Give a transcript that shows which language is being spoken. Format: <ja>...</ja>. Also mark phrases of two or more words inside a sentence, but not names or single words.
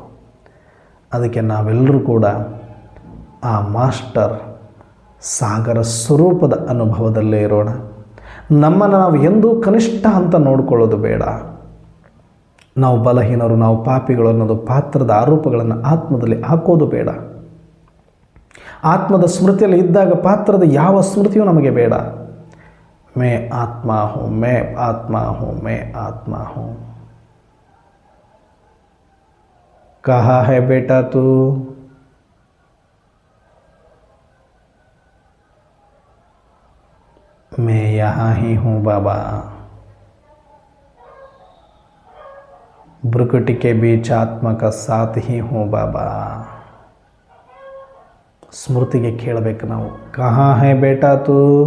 <kn>ಅದಕ್ಕೆ ನಾವೆಲ್ಲರೂ ಕೂಡ ಆ ಮಾಸ್ಟರ್ ಸಾಗರ ಸ್ವರೂಪದ ಅನುಭವದಲ್ಲೇ ಇರೋಣ. ನಮ್ಮನ್ನು ನಾವು ಎಂದೂ ಕನಿಷ್ಠ ಅಂತ ನೋಡಿಕೊಳ್ಳೋದು ಬೇಡ. ನಾವು ಬಲಹೀನರು, ನಾವು ಪಾಪಿಗಳು ಅನ್ನೋದು ಪಾತ್ರದ ಆರೋಪಗಳನ್ನು ಆತ್ಮದಲ್ಲಿ ಹಾಕೋದು ಬೇಡ. ಆತ್ಮದ ಸ್ಮೃತಿಯಲ್ಲಿ ಇದ್ದಾಗ ಪಾತ್ರದ ಯಾವ ಸ್ಮೃತಿಯೂ ನಮಗೆ ಬೇಡ.</kn> <hi>मैं आत्मा हूँ, मैं आत्मा हूँ, मैं आत्मा हूँ. कहाँ है बेटा तू? मैं यहाँ ही हूँ बाबा. भ्रुकुटी के बीच आत्मा का साथ ही हूँ बाबा.</hi> <kn>ಸ್ಮೃತಿಗೆ ಕೇಳಬೇಕು ನಾವು,</kn> <hi>कहाँ है बेटा तू?</hi>